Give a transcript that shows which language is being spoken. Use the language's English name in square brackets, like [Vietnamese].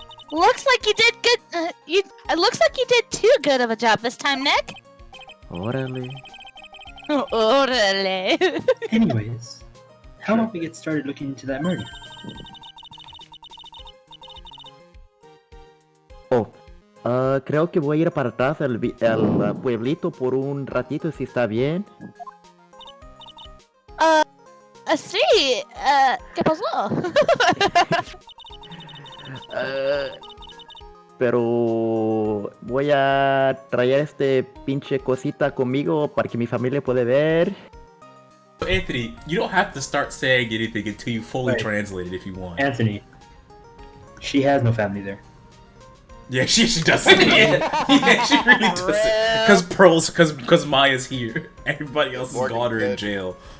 [English] Looks like you did good. It looks like you did too good of a job this time, Nick. [Spanish] Órale. Orale. [English] Anyways, how about we get started looking into that murder? [Spanish] Oh, creo que voy a ir para atrás al pueblito por un ratito, si está bien. Sí, ¿qué pasó? Pero voy a traer este pinche cosita conmigo para que mi familia pueda ver. [English] Anthony, you don't have to start saying anything until you fully Right. translate it if you want. Anthony, she has no family there. Yeah, she doesn't. Yeah, she really doesn't. Because Maya's here. Everybody else has got her in jail.